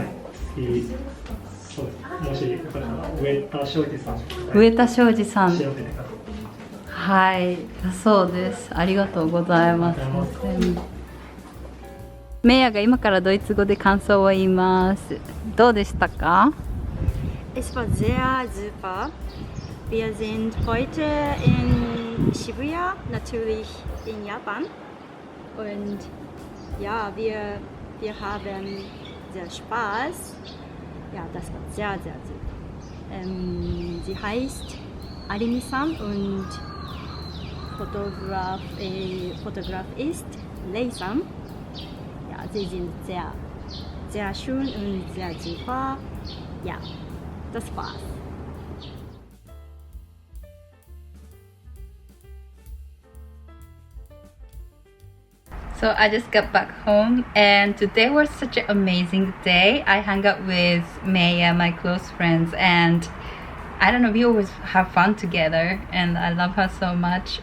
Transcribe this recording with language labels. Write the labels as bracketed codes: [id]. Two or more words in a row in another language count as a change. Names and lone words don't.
[ja] そうです。もしよかったら上田昌司さん。上田昌司さん。調べてください。はい、そうです。ありがとうございます。メイヤが今からドイツ語で感想を言います。どうでしたか？ [de] Es war sehr super. Wir sind heute in Shibuya, natürlich in Japan. Und ja, wir haben sehr Spaß. Ja, das war sehr, sehr super. Sie heißt Arimi-san und Fotograf ist Lei-san. Ja, sie sind sehr, sehr schön und sehr super. Ja, das war's. [en] So I just got back home and today was such an amazing day. I hung out with Maya, my close friends, and I don't know, we always have fun together and I love her so much.